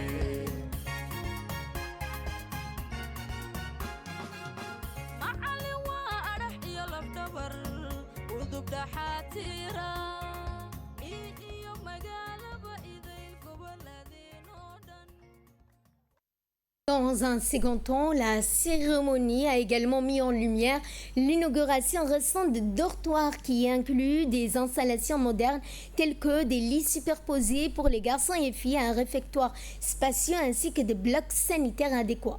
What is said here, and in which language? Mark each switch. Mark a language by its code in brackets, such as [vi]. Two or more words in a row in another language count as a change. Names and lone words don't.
[so] macalin waa adhax iyo lafdhabar udub dhaxaatiira iyo magaalaba idayl goboladeen oo dhan. [fr] Dans un second temps, la cérémonie a également mis en lumière l'inauguration récente de dortoirs qui inclut des installations modernes telles que des lits superposés pour les garçons et filles, un réfectoire spacieux ainsi que des blocs sanitaires adéquats.